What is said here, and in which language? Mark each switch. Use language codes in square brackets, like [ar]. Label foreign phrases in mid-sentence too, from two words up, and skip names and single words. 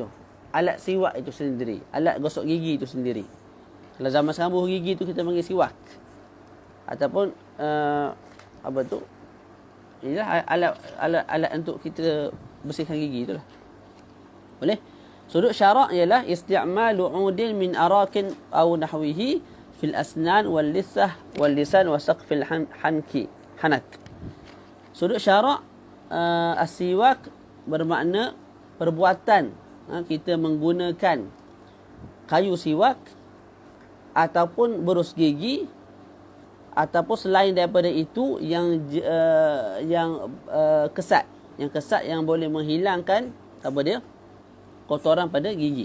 [ms] Alat siwak itu sendiri. Alat gosok gigi itu sendiri. Kalau zaman sekarang buah gigi itu kita panggil siwak. Ataupun apa tu? Ialah alat untuk kita bersihkan gigi itulah. Boleh? Sudut syarak [ar] ialah استعمال عود من أراك أو نحوه في الأسنان واللثة واللسان وسقف الحنك. [ms] Sudut syarak as-siwak bermakna perbuatan kita menggunakan kayu siwak ataupun berus gigi ataupun selain daripada itu yang kesat, yang boleh menghilangkan apa dia, kotoran pada gigi.